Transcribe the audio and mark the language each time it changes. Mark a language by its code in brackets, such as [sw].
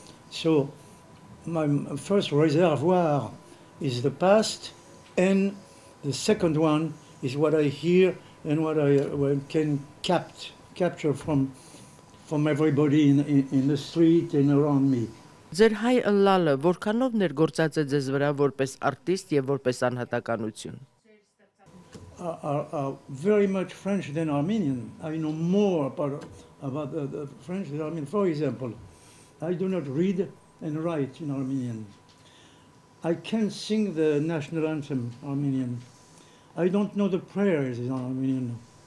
[en] So my first reservoir is the past, and the second one is what I hear and what I can capture from everybody in the street and around me. [hy] Ձեր հայ ըլլալը որքանով ներգործած է ձեզ վրա որպես արտիստ եւ որպես անհատականություն? [en] Are very much French than Armenian. I know more about the French than Armenian. For example, I do not read and write in Armenian. I can sing the national anthem Armenian. I don't know the prayers in Armenian.